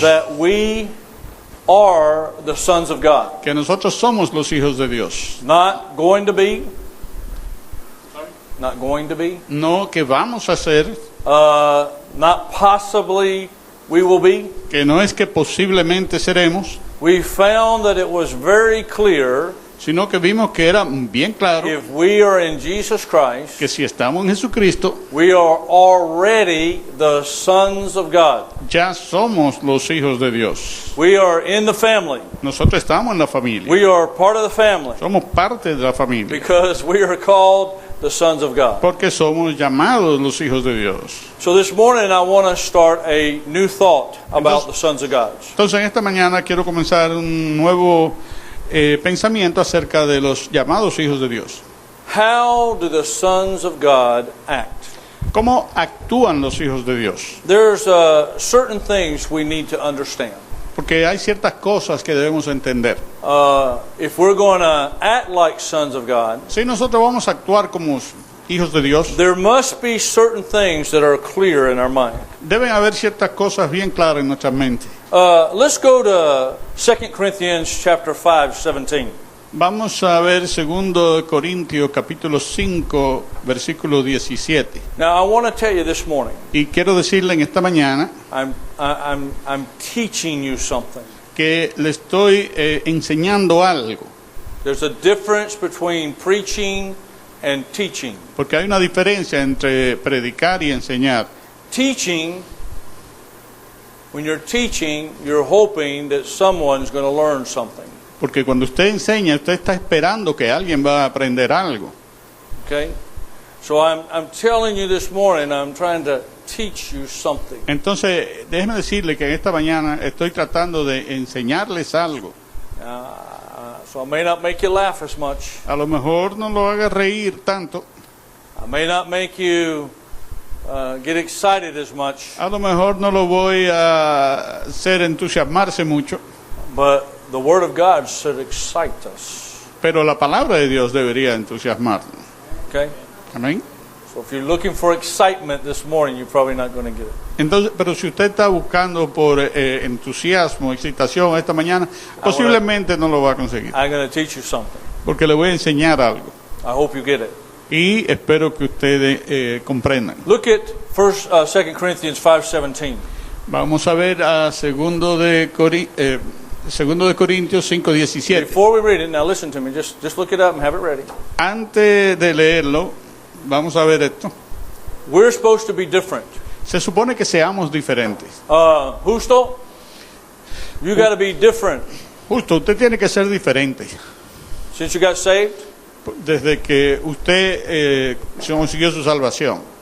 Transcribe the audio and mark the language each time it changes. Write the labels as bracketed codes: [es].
[en] that we are the sons of God. [es] que nosotros somos los hijos de Dios. [en] Not going to be, [es] No que vamos a ser, [en] not possibly we will be. [es] que no es que posiblemente seremos, [en] We found that it was very clear [es] sino que vimos que era bien claro [en] if we are in Jesus Christ, [es] que si estamos en Jesucristo, [en] we are already the sons of God. [es] ya somos los hijos de Dios. [en] We are in the family. [es] Nosotros estamos en la familia. [en] We are part of the family [es] Somos parte de la familia. [en] because we are called the sons of God. [es] Porque somos llamados los hijos de Dios. [en] So this morning I want to start a new thought about the sons of God. [es] Entonces en esta mañana quiero comenzar un nuevo pensamiento acerca de los llamados hijos de Dios. [en] How do the sons of God act? [es] ¿Cómo actúan los hijos de Dios? [en] There's certain things we need to understand. [es] Porque hay ciertas cosas que debemos entender. [en] If we're going to act like sons of God, [es] Si nosotros vamos a actuar como hijos de Dios, [en] there must be certain things that are clear in our mind. [es] deben haber ciertas cosas bien claras en nuestra mente. [en] Let's go to 2 Corinthians chapter 5:17. [es] Vamos a ver 2 Corintios capítulo 5 versículo 17. [en] Now I want to tell you this morning, [es] Y quiero decirle en esta mañana [en] I'm teaching you something. [es] que le estoy enseñando algo. [en] There's a difference between preaching and teaching. [es] Porque hay una diferencia entre predicar y enseñar. [en] Teaching, when you're teaching, you're hoping that someone's going to learn something. [es] Porque cuando usted enseña, usted está esperando que alguien va a aprender algo. [en] Okay? So I'm telling you this morning, I'm trying to teach you something. [es] Entonces, déjeme decirle que en esta mañana estoy tratando de enseñarles algo. [en] So I may not make you laugh as much. [es] A lo mejor no lo haga reír tanto. [en] I may not make you get excited as much. [es] A lo mejor no lo voy a hacer entusiasmarse mucho. [en] But the Word of God should excite us. [es] Pero la palabra de Dios debería entusiasmarnos. [en] Okay? [es] Amén. [en] So if you're looking for excitement this morning, you're probably not going to get it. [es] Entonces, pero si usted está buscando por entusiasmo, excitación esta mañana, posiblemente no lo va a conseguir. [en] I'm going to teach you something. [es] Porque le voy a enseñar algo. [en] I hope you get it. [es] Y espero que ustedes comprendan. [en] Look at 2 Corinthians 5:17. [es] Vamos a ver a segundo de Corintios 5:17. [en] Before we read it, now listen to me. Just look it up and have it ready. [es] Antes de leerlo, vamos a ver esto. [en] We're supposed to be different. [es] Se supone que seamos diferentes. [en] Justo, you got to be different. [es] Justo, usted tiene que ser diferente. [en] Since you got saved, [es] Desde que usted consiguió su salvación,